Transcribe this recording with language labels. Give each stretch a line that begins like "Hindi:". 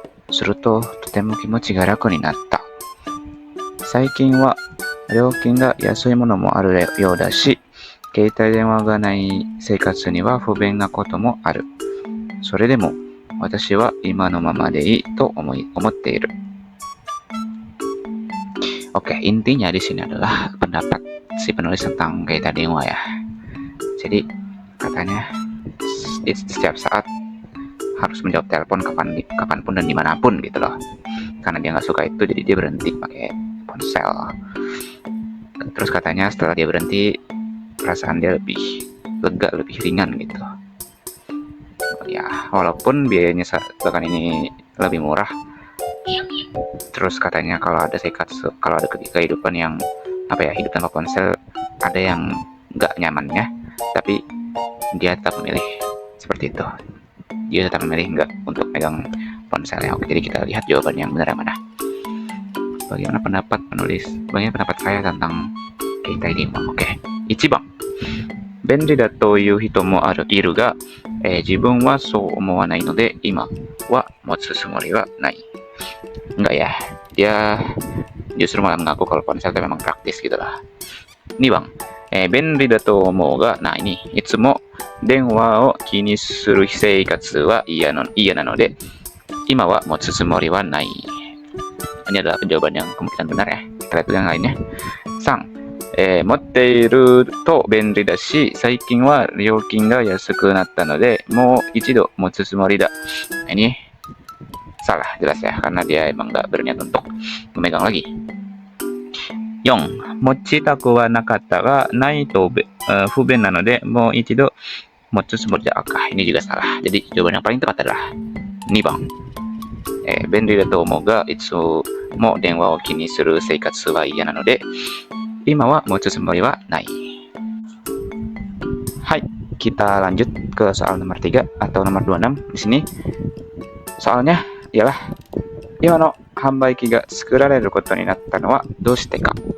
Japanese: すると、とても気持ちが楽になった。最近は料金が安いものもあるようだし、携帯電話がない生活には不便なこともある。それでも、私は今のままでいいと思っている.
Indonesian: Oke, intinya di sini adalah pendapat si penulis tentang kaitan denwa ya. Jadi katanya setiap saat harus menjawab telepon kapanpun dan dimanapun gitu loh. Karena dia nggak suka itu, jadi dia berhenti pakai ponsel. Terus katanya setelah dia berhenti, perasaan dia lebih lega, lebih ringan gitu. Ya, walaupun biayanya bahkan ini lebih murah. Terus katanya kalau ada kehidupan yang hidup tanpa ponsel, ada yang nggak nyamannya, tapi dia tetap memilih seperti itu. Dia tetap memilih nggak untuk pegang ponselnya. Oke, jadi kita lihat jawaban yang benar yang mana. Bagaimana pendapat penulis? Bagaimana pendapat saya tentang keitai denwa? Oke, 1番。
Japanese: 便利だという人もいるが、自分はそう思わないので今は持つつもりはない.
Indonesian: Enggak ya, dia justru malah mengaku kalau ponsel itu memang praktis gitu lah.
Japanese: 2番、便利だと思うが、
Indonesian: nah ini
Japanese: いつも電話を気にする生活は嫌なので今は持つつもりはない.
Indonesian: Ini adalah jawaban yang kemungkinan benar ya. Kita lihat yang lainnya. 3.
Japanese: 持っていると便利だし、最近は料金が安くなったので、もう一度持つつもりだ.
Indonesian: Ini salah jelas ya, karena dia emang nggak berniat untuk memegang lagi. 4.
Japanese: 持ちたくはなかったが、ないと不便なので、もう一度持つつもりだ.
Indonesian: Ini juga salah. Jadi jawaban yang paling tepat adalah 2番。
Japanese: 便利だと思うが、いつも電話を気にする生活は嫌なので、今は持つつもりはない.
Indonesian: Hai, kita lanjut ke soal nomor 3 atau nomor 26 di sini. Soalnya ialah
Japanese: 今の販売機が作られることになったのはどうしてか.